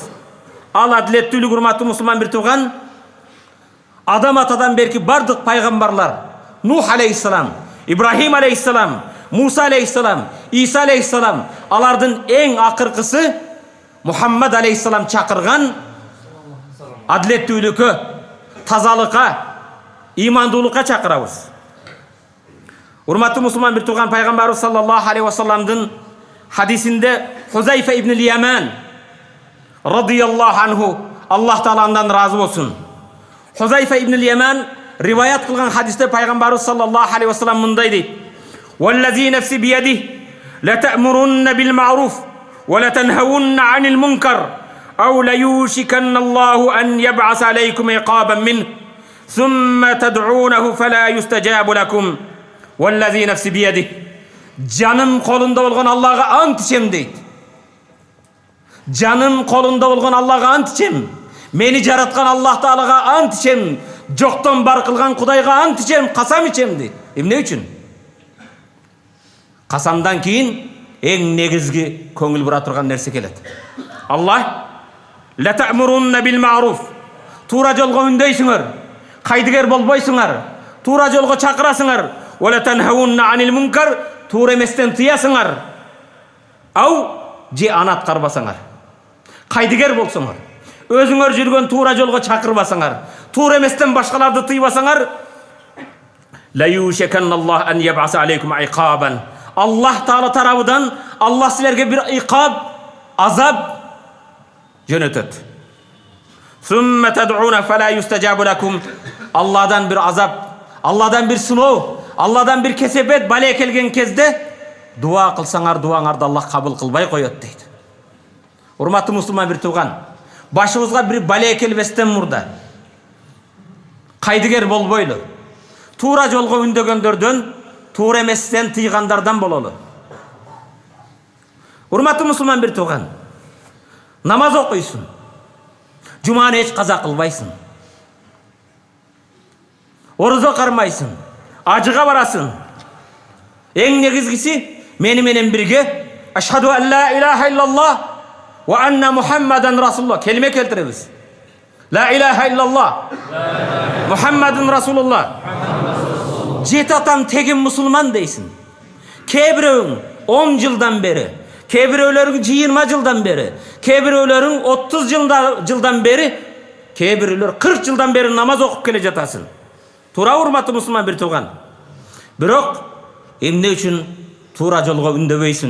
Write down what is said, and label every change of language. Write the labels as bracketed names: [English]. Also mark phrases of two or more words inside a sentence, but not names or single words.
[Kyrgyz] Ал адилеттүүлүк, урматтуу мусулман бир тууган, Адам атадан берки бардык пайгамбарлар, Нух алейхиссалам, Ибрахим алейхиссалам, Муса алейхиссалам, Иса алейхиссалам, алардын эң акыркысы Мухаммад алейхиссалам чакырган адилеттүүлүккө, тазалыкка, имандуулукка чакырабыз. Урматтуу мусулман бир тууган, пайгамбарыбыз [Arabic] صلى الله عليه وسلم [Kyrgyz] хадисинде Хузайфа ибн Яман [Arabic] رضي الله عنه, [Kyrgyz] Аллах тааладан разы болсун, Хузайфа ибн Яман риваят кылган хадисте пайгамбарыбыз [Arabic] صلى الله عليه وسلم [Kyrgyz] мындай дейт: [Arabic] "والذي نفسي بيده لتأمرن بالمعروف ولتنهون عن المنكر أو ليوشكن الله أن يبعث عليكم عقابا من ثم تدعونه فلا يستجاب لكم. والذي نفسي بيده, [Kyrgyz] жаным колунда болгон Аллахка ант ичем" дейт. Жаным колунда болгон Аллахка ант ичем. Мени жараткан Аллах Таалага ант ичем. Жоктон бар кылган Кудайга ант ичем, касам ичем дейт. Эмне үчүн? Касамдан кийин эң негизги көңүл бура турган нерсе келет. [Arabic] الله لتأمرن بالمعروف, [Kyrgyz] туура жолго үндөйсүңөр, кайдыгер болбойсуңар, туура жолго чакырасыңар. [Arabic] ولتنهون عن المنكر, [Kyrgyz] туура эместен тыясыңар. Ау же аны аткарбасаңар, кайдыгер болсоңор, өзүңөр жүргөн туура жолго чакырбасаңар, туура эместен башкаларды тыйбасаңар, [Arabic] ليوشكن الله أن يبعث عليكم عقابا, [Kyrgyz] Аллах Таала тарабынан Аллах силерге бир иқаб, азап жөнөтөт. [Arabic] ثم تدعون فلا يستجاب لكم, [Kyrgyz] Алладан бир азап, Алладан бир сыноо, Алладан бир кесепет, бале келген кезде дуа кылсаңар, дуаңарды Аллах кабыл кылбай коет дейт. Урматтуу мусулман бир тууган, башыбызга бир бале келбестен мурда кайдыгер болбойлу, туура жолго үндөгөндөрдөн, туура эместен тыйгандардан бололу. Урматтуу мусулман бир тууган, намаз окуйсуң, жуманы эч каза кылбайсың, орозо кармайсың, ажыга барасың. Эң негизгиси мени менен бирге [Arabic] أشهد أن لا إله إلا الله وأن محمدا رسول الله [Kyrgyz] келме келтиребиз. [Arabic] لا إله إلا الله محمد رسول الله. [Kyrgyz] Жети атам тегин мусулман дейсин. Кээ бирөөң 10 жылдан бери, кээ бирөөлөрүң 20 жылдан бери, кээ бирөөлөрүң 30 жылдан бери, кээ бирөөлөр 40 жылдан бери намаз окуп келе жатасың. Туура, урматтуу мусулман бир тууган. Бирок эмне үчүн туура жолго үндөбөйсүң?